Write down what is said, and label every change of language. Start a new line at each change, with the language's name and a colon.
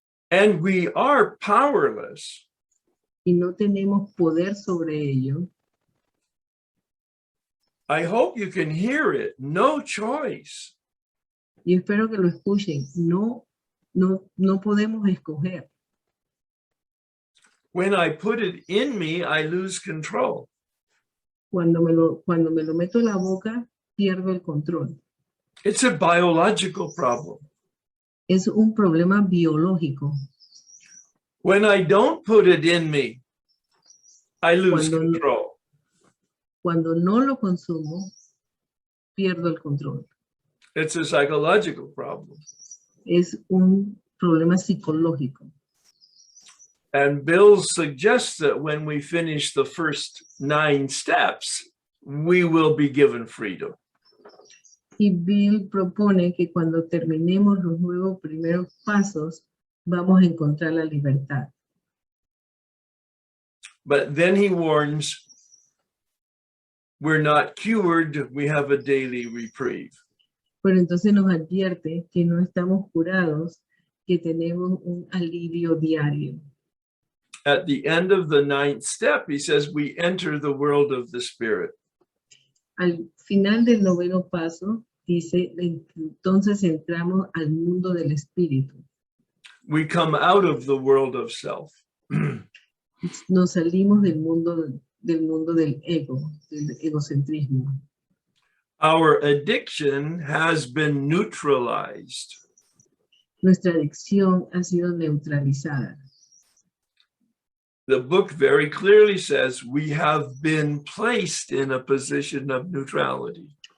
English: And we are powerless
Spanish: Y no tenemos poder sobre ello.
English: I hope you can hear it. No choice.
Spanish: Y espero que lo escuchen. No podemos escoger.
English: When I put it in me, I lose control.
Spanish: Cuando me lo meto en la boca, pierdo el control.
English: It's a biological problem.
Spanish: Es un problema biológico.
English: When I don't put it in me, I lose control.
Spanish: Cuando no lo consumo, pierdo el control.
English: It's a psychological problem.
Spanish: Es un problema psicológico.
English: And Bill suggests that when we finish the first 9 steps, we will be given freedom.
Spanish: Y Bill propone que cuando terminemos los 9 primeros pasos, vamos a encontrar la libertad.
English: But then he warns, we're not cured, we have a daily reprieve.
Spanish: Pero entonces nos advierte que no estamos curados, que tenemos un alivio diario.
English: At the end of the 9th step, he says, we enter the world of the spirit.
Spanish: Al final del 9º paso, dice, entonces entramos al mundo del espíritu.
English: We come out of the world of self.
Spanish: Nos salimos del mundo del ego, del egocentrismo.
English: Our addiction has been neutralized.
Spanish: Nuestra adicción ha sido neutralizada.
English: The book very clearly says we have been placed in a position of neutrality.